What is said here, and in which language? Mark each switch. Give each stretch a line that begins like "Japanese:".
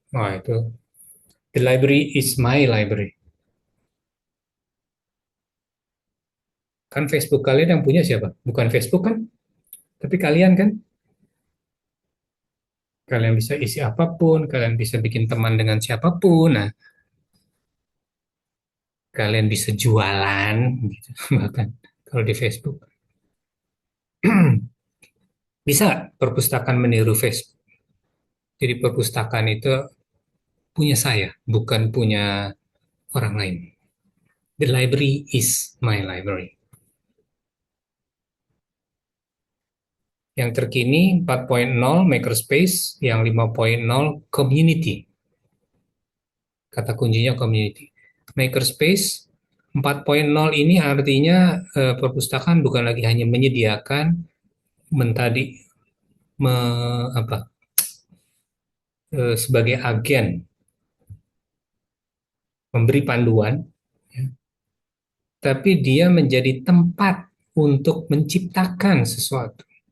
Indonesian: Wah, itu
English: the library is my library.
Indonesian: Kan Facebook kalian yang punya siapa? Bukan Facebook kan? Tapi kalian kan? Kalian bisa isi apapun, kalian bisa bikin teman dengan siapapun. Nah, kalian bisa jualan gitu. Bahkan kalau di Facebook. Bisa perpustakaan meniru Facebook. Jadi perpustakaan itu punya saya, bukan punya orang lain.
English: The library is my library.
Indonesian: Yang terkini 4.0 Makerspace, yang 5.0 Community. Kata kuncinya community. Makerspace 4.0 ini artinya perpustakaan bukan lagi hanya menyediakan mentadi me, apa sebagai agen memberi panduan, ya, tapi dia menjadi tempat untuk menciptakan sesuatu.